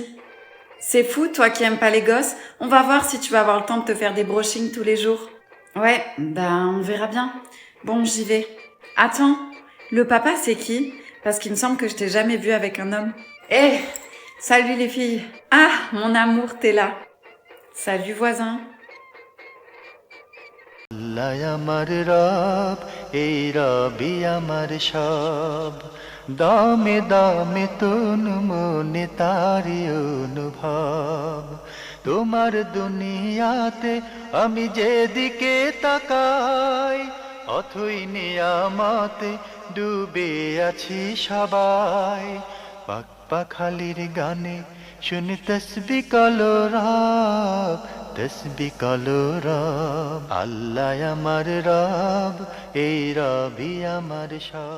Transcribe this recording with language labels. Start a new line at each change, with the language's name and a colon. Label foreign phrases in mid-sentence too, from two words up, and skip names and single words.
French: C'est fou, toi qui aimes pas les gosses. On va voir si tu vas avoir le temps de te faire des brushings tous les jours. Ouais, on verra bien. Bon, j'y vais. Attends, le papa c'est qui? Parce qu'il me semble que je t'ai jamais vu avec un homme. Salut les filles. Ah, mon amour, t'es là. Salut voisin.
Bangla: আল্লাহ আমার রব এই রবি আমার সব দামে দামে তন মনে তারি অনুভব তোমার দুনিয়াতে আমি যেদিকে তাকাই অথই নিয়ামতে ডুবে আছি সবাই পাক পাখালির গানে শুনি তসবিহ কালো রব তসবিহ কালো রব আল্লাহ আমার রব এই রবি আমার সব।